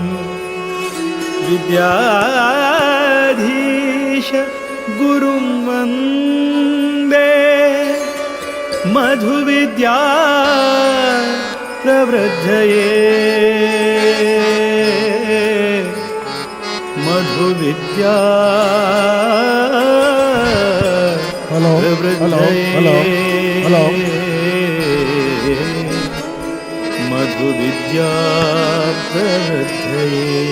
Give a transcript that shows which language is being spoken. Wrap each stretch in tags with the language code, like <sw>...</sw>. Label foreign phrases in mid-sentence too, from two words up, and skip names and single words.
<sa>विद्याधीश गुरुं वन्दे मधुविद्या प्रवृद्धये मधुविद्या</sa> <en>hello hello</en> <sa>मधुविद्या प्रवर्धये</sa>